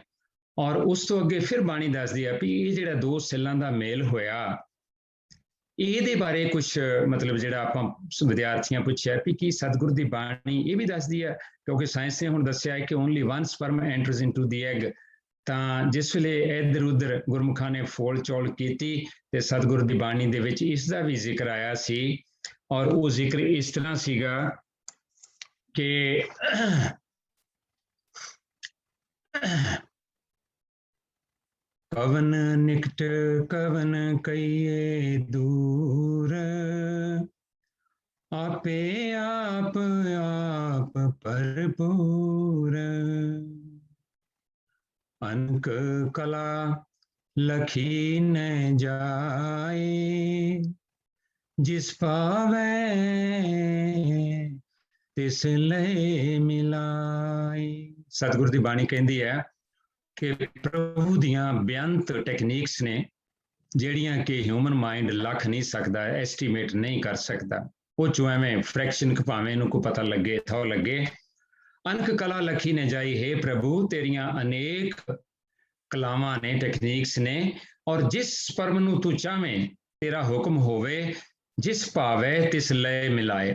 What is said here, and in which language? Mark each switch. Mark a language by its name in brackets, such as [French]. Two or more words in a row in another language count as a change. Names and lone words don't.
[Punjabi] ਔਰ ਉਸ ਤੋਂ ਅੱਗੇ ਫਿਰ ਬਾਣੀ ਦੱਸਦੀ ਹੈ ਵੀ ਇਹ ਜਿਹੜਾ 2 ਸੈੱਲਾਂ ਦਾ ਮੇਲ ਹੋਇਆ, ਇਹਦੇ ਬਾਰੇ ਕੁਝ ਮਤਲਬ ਜਿਹੜਾ ਆਪਾਂ ਵਿਦਿਆਰਥੀਆਂ ਪੁੱਛਿਆ ਵੀ ਕੀ ਸਤਿਗੁਰ ਦੀ ਬਾਣੀ ਇਹ ਵੀ ਦੱਸਦੀ ਹੈ, ਕਿਉਂਕਿ ਸਾਇੰਸ ਨੇ ਹੁਣ ਦੱਸਿਆ ਹੈ ਕਿ [English] only 1 sperm enters into the egg. [Punjabi] ਤਾਂ ਜਿਸ ਵੇਲੇ ਇੱਧਰ ਉੱਧਰ ਗੁਰਮੁਖਾਂ ਨੇ ਫੋਲ ਚੋਲ ਕੀਤੀ ਤੇ ਸਤਿਗੁਰ ਦੀ ਬਾਣੀ ਦੇ ਵਿੱਚ ਇਸ ਦਾ ਵੀ ਜ਼ਿਕਰ ਆਇਆ ਸੀ। ਔਰ ਉਹ ਜ਼ਿਕਰ ਇਸ ਤਰ੍ਹਾਂ ਸੀਗਾ ਕਿ कवन निकट कवन कहिए दूर, आपे आप आप भरपूर। अनक कला लखी न जाए, जिस पावै तिस लय मिलाए। सतगुरु ਦੀ ਬਾਣੀ ਕਹਿੰਦੀ ਹੈ ਕਿ ਪ੍ਰਭੂ ਦੀਆਂ ਬੇਅੰਤ ਟੈਕਨੀਕਸ ਨੇ ਜਿਹੜੀਆਂ ਕਿ [English] human mind [Punjabi] ਲੱਖ ਨਹੀਂ ਸਕਦਾ, ਐਸਟੀਮੇਟ ਨਹੀਂ ਕਰ ਸਕਦਾ। ਉਹ ਚੋਂ ਐਵੇਂ ਫ੍ਰੈਕਸ਼ਨ ਭਾਵੇਂ ਇਹਨੂੰ ਕੋ ਪਤਾ ਲੱਗੇ ਥੋ ਲੱਗੇ। ਅਨਕ ਕਲਾ ਲਖੀ ਨੇ ਜਾਈ, ਹੇ ਪ੍ਰਭੂ ਤੇਰੀਆਂ ਅਨੇਕ ਕਲਾਵਾਂ ਨੇ, ਟੈਕਨੀਕਸ ਨੇ, ਔਰ ਜਿਸ ਪਰਮ ਨੂੰ ਤੂੰ ਚਾਹਵੇਂ ਤੇਰਾ ਹੁਕਮ ਹੋਵੇ, ਜਿਸ ਭਾਵੇ ਤਿਸ ਲਏ ਮਿਲਾਏ।